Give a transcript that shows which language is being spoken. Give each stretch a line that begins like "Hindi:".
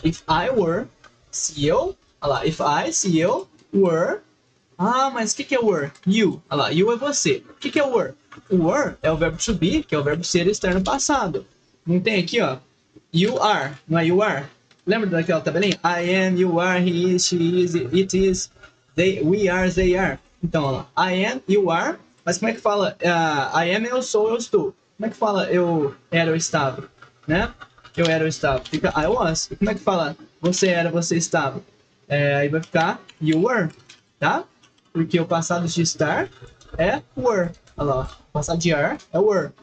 English: If I were,
Portuguese: se eu, ó lá, se eu, were. Ah, mas o que é were? You, ó lá, you é você. O que é were? O were é o verbo to be, que é o verbo ser estar no passado. Não tem aqui, ó,
English: you are,
Portuguese: não é you are? Lembra daquela tabelinha?
English: I am, you are, he is, she is, it is, they, we are, they are.
Portuguese: Então, ó lá,
English: I am, you are,
Portuguese: mas como é que fala?
English: I am,
Portuguese: eu sou, eu estou. Como é que fala eu era, eu estava? Né? Eu era, eu estava. Fica
English: I was.
Portuguese: E como é que fala você era, você estava? Aí vai ficar
English: you were,
Portuguese: tá? Porque o passado de estar é were. Olha lá, o passado de are é were.